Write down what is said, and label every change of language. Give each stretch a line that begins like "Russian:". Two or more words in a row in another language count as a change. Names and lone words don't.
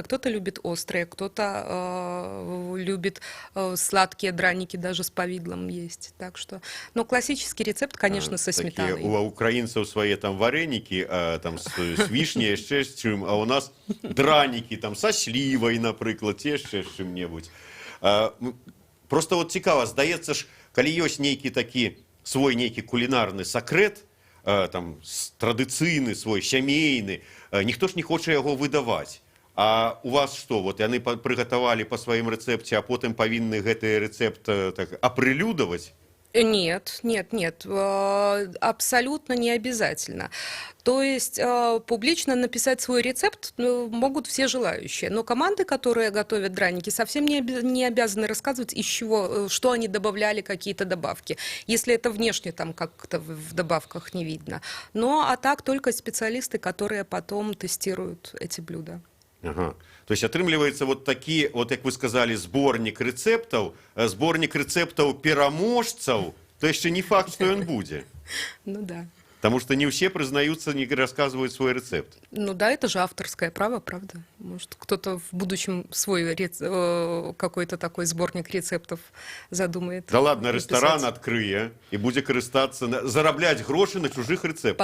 Russian: Кто-то любит острые, кто-то любит сладкие драники, даже с повидлом есть. Так что, но классический рецепт, конечно, со сметаной. У украинцев свои там вареники, там с вишней, еще с чем, а у нас драники там со сливой, например, еще с чем-нибудь.
Belarusian: Просто вот цікаво, здаецца ж, калі ёсць нейкі такі свой нейкі кулінарны сакрэт, там традыцыйны свой сямейны, ніхто ж не хоча яго выдаваць. А у вас што, вот яны прыгатавалі па сваім рэцэпце, а потым павінны гэты рэцэпт так апрылюдаваць?
Russian: Нет, абсолютно не обязательно. То есть публично написать свой рецепт могут все желающие, но команды, которые готовят драники, совсем не обязаны рассказывать, из чего, что они добавляли, какие-то добавки, если это внешне там как-то в добавках не видно. А так только специалисты, которые потом тестируют эти блюда. Ага.
Belarusian: То есть атрымліваецца вот такі, вот як вы сказали, зборнік рэцэптаў пераможцаў, то яшчэ не факт, што ён будзе.
Russian: Ну да. Потому что не все признаются, не рассказывают свой рецепт. Ну да, это же авторское право, правда? Может, кто-то в будущем свой какой-то такой сборник рецептов задумает. Да ладно, написать. ресторан открые и будет
Belarusian: карыстаться, зараблять гроши
Russian: на чужих рецептах.